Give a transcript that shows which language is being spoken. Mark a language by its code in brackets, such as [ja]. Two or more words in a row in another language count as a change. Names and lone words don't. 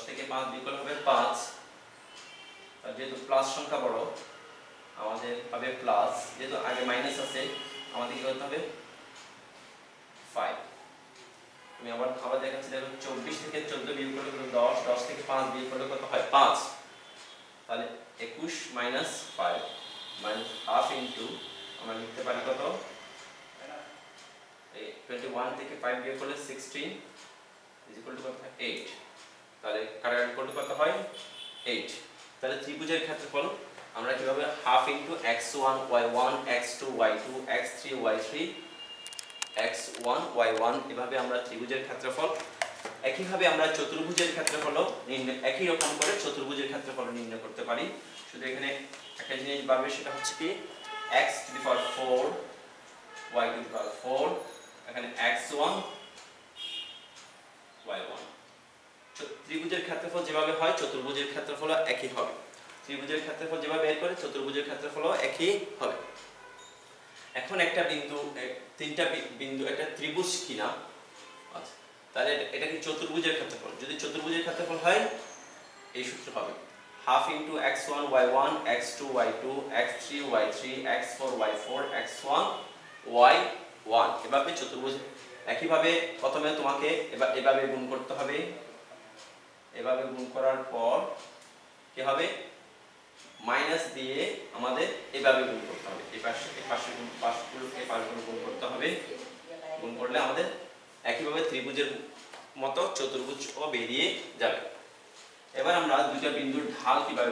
[bn] থেকে 5 বিয়োগ করলে হবে 5 আর যেহেতু প্লাস সংখ্যা বড় আমাদের হবে প্লাস যেহেতু আগে মাইনাস আছে আমাদের কি করতে হবে 5 আমি আবার দেখাচ্ছি দেখো 24 থেকে 14 বিয়োগ করলে 10 থেকে 5 বিয়োগ করলে কত হয় 5 তাহলে 21 মাইনাস 5 [en] minus half into [bn] আমরা লিখতে পারি কত 21 থেকে 5 বিয়োগ করলে 16 [en] is equal to [bn] কত 8 তাহলে কাটাকাটি করলে কত হয় 8 তাহলে ত্রিভুজের ক্ষেত্রফল আমরা কিভাবে [en] half into [bn] x1 y1 x2 y2 x3 y3 x1 y1 এভাবে আমরা ত্রিভুজের ক্ষেত্রফল একইভাবে আমরা চতুর্ভুজের ক্ষেত্রফলও একই রকম করে চতুর্ভুজের ক্ষেত্রফল নির্ণয় করতে পারি শুধু এখানে একটা জিনিস পাবে সেটা হচ্ছে কি [en] x to the power 4 y to the power 4 [bn] এখানে x1 y1 ত্রিভুজের ক্ষেত্রফল যেভাবে হয় চতুর্ভুজের ক্ষেত্রফল একই হবে ত্রিভুজের ক্ষেত্রফল যেভাবে বের করে চতুর্ভুজের ক্ষেত্রফলও একই হবে এখন একটা বিন্দু তিনটা বিন্দু একটা ত্রিভুজ কিনা আচ্ছা তাহলে এটা কি চতুর্ভুজের ক্ষেত্রফল যদি চতুর্ভুজের ক্ষেত্রফল হয় এই সূত্র হবে হাফ ইনটু x1 y1 x2 y2 x3 y3 x4 y4 x1 y1 এভাবে চতুর্ভুজ একইভাবে প্রথমে তোমাকে এভাবে গুণ করতে হবে এভাবে গুণ করার পর কি হবে মাইনাস দিয়ে আমাদের এভাবে গুণ করতে হবে এই পাশে গুণ করতে হবে গুণ করলে আমাদের একইভাবে ত্রিভুজের মতো চতুর্ভুজও বেরিয়ে যাবে এবার আমরা দুইটা বিন্দুর ঢাল কিভাবে